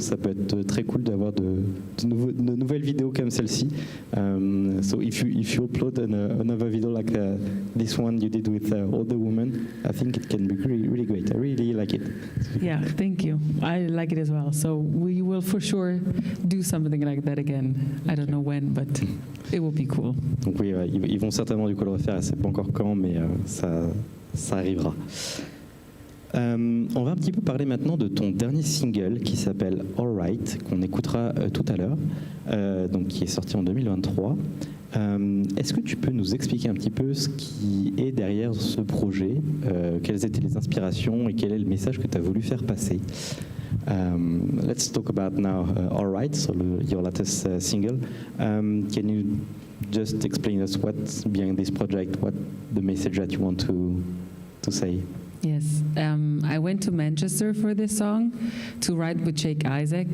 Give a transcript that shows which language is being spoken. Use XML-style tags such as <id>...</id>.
<fr>Ça peut être très cool d'avoir de nouvelles vidéos comme celle-ci.</fr> <en>So if you upload another video like this one you did with all the women, I think it can be really, really great. I really like it. yeah, thank you. I like it as well. So we will for sure do something like that again. I don't know when, but it will be cool.</en> <fr>Donc oui, ils vont certainement du coup le refaire. Je ne sais pas encore quand, mais ça arrivera. On va un petit peu parler maintenant de ton dernier single qui s'appelle All Right, qu'on écoutera tout à l'heure, donc qui est sorti en 2023. Est-ce que tu peux nous expliquer un petit peu ce qui est derrière ce projet, quelles étaient les inspirations et quel est le message que tu as voulu faire passer?</fr> <en>Let's talk about now All Right, so your latest single. Can you just explain us what's behind this project, what the message that you want to say? Yes, I went to Manchester for this song to write with Jake Isaac.</en>